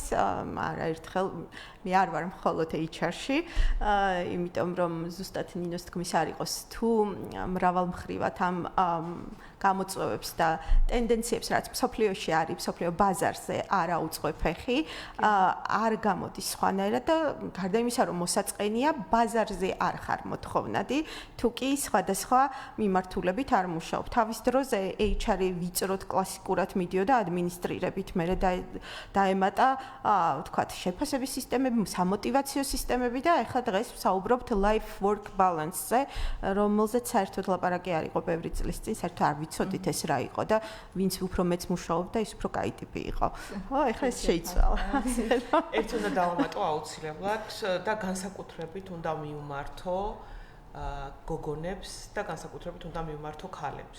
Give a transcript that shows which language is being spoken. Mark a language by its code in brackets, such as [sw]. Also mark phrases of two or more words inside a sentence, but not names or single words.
[ka] არა ერთხელ მე არ ვარ მხოლოდ HR-ში, იმიტომ რომ ზუსტად ნინოს თქმის არ იყოს თუ მრავალმხრივად ამ გამოწვევებს და ტენდენციებს რაც მსოფლიოში არის, მსოფლიო ბაზარზე არ აუწყო ფეხი, არ გამოდის სხვანაირად და გარდა იმისა, რომ მოსაწყენია, ბაზარზე არ ხარ მოთხოვნადი, თუ კი სხვადასხვა მიმართულებით არ მუშაობ. თავის დროზე HR-ი ვიწროდ კლასიკურად მიდიოდა ადმინისტრირებით, მერე დაემატა, ვთქვათ, შეფასების სისტემები, სამოტივაციო სისტემები და ახლა დღეს ვსაუბრობთ [en] life work balance- [ka] ზე, რომელზეც საერთოდ ლაპარაკი არ იყო ბევრი წლის წინ, საერთოდ არ ვიცოდით ეს რა იყო და ვინც უფრო მეც მუშაობდა, ის უფრო კაი ტიპი იყო. ო, ახლა ეს შეიცვალა. ერთ უნდა დავამატო აუცილებლად და განსაკუთრებით უნდა მიუმართო გოგონებს და განსაკუთრებით უნდა მიუმართო ქალებს.